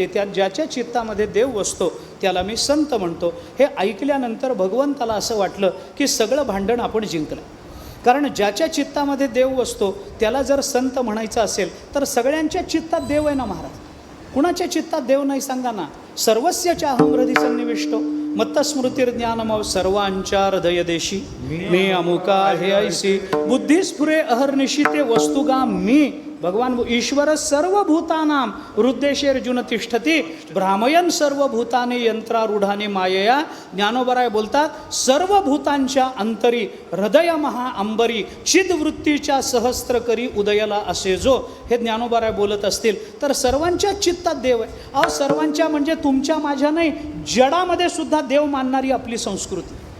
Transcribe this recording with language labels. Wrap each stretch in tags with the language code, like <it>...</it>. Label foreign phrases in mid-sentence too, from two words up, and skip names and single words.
<mr>त्या ज्याच्या चित्तामध्ये देव वसतो त्याला मी संत म्हणतो. हे ऐकल्यानंतर भगवंताला असं वाटलं की सगळं भांडण आपण जिंकलं. कारण ज्याच्या चित्तामध्ये देव वसतो त्याला जर संत म्हणायचं असेल तर सगळ्यांच्या चित्तात देव आहे ना महाराज. कुणाच्या चित्तात देव नाही सांगा ना.</mr> <sa>सर्वस्य चाहं हृदि सन्निविष्टो मत्तस्मृतिर्ज्ञानमव</sa> <mr>सर्वांच्या हृदय देशी मी अमुका हे ऐसी बुद्धी स्फुरे अहर्निशी ते वस्तुगा मी.</mr> <sa>भगवान ईश्वर सर्वभूतानां हृद्देशेर्जुन तिष्ठती भ्रामयन सर्वभूताने यंत्रारूढाने मायया.</sa> <mr>ज्ञानोबराय बोलतात, सर्वभूतांच्या अंतरी हृदय महा अंबरी चिदवृत्तीच्या सहस्त्र करी उदयला असे जो. हे ज्ञानोबराय बोलत असतील तर सर्वांच्या चित्तात देव आहे. अहो सर्वांच्या म्हणजे तुमच्या माझ्या नाही, जडामध्ये सुद्धा देव मानणारी आपली संस्कृती.</mr>